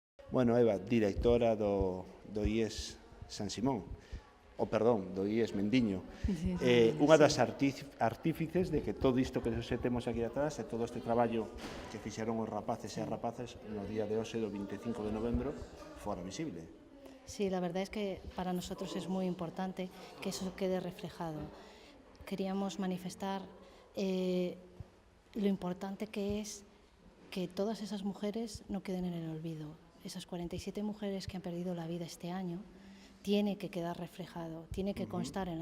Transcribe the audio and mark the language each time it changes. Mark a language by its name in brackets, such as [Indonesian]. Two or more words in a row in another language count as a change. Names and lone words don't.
[Galician] Bueno, Eva, directora do IES San Simón, do IES Mendiño, unha das artífices de que todo isto que se temos aquí atrás e todo este traballo que fixeron os rapaces e as rapaces no día de hoxe, do 25 de novembro, fora visible. [Spanish] Sí, la verdad es que para nosotros es muy importante que eso quede reflejado. Queríamos manifestar lo importante que es que todas esas mujeres no queden en el olvido. Esas 47 mujeres que han perdido la vida este año, tiene que quedar reflejado, tiene que constar en la